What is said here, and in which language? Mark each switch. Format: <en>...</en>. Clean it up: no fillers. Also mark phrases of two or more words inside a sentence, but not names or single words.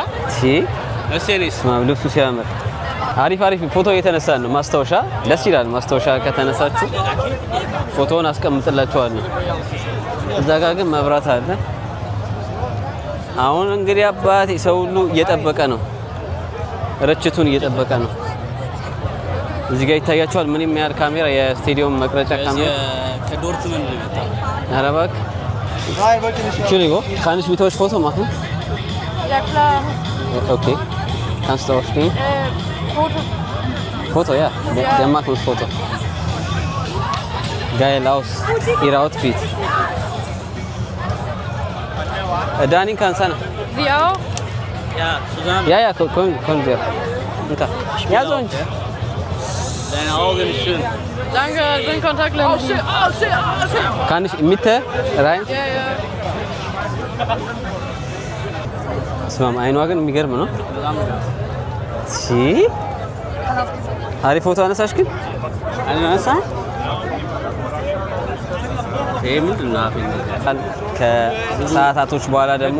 <am>እሴኔስ ልብሱ ሲያምር አሪፍ ፎቶ እየተነሳን ነው። ማስታወሻ ደስ ይላል። ማስታወሻ ከተነሳችሁ ፎቶውን አስቀምጥላችኋለሁ። እዛ ጋር ግን መብራት አለ። አሁን እንግዲህ አባቴ ሰው ሁሉ እየጠበቀ ነው። ርችቱን እየጠበቀ ነው። እዚህ ጋር ይታያችኋል። ምን የሚያህል ካሜራ የስቴዲየም መቅረጫ ካሜራ ከዶርትመንድ ነው የመጣው። ኧረ እባክህ</am> <de>Entschuldigung, kann ich mit euch Foto machen? Ja, klar. Okay. Kannst du aufstehen? Foto. Foto, ja. Der macht uns Foto. Geil aus. Ihr Outfit. Dani kann sein. Sie auch? Ja, zusammen. Ja, können wir. Ja, sonst. Deine Augen ist schön. Danke, sind Kontaktlinsen. Kann ich in Mitte rein? Ja, ja.</de> <am>ስማም አይኗ ግን የሚገርም ነው። አሪፍ ፎቶ አነሳሽ ግን አነሳ ምንድን ነው ከሰዓታቶች በኋላ ደግሞ</am>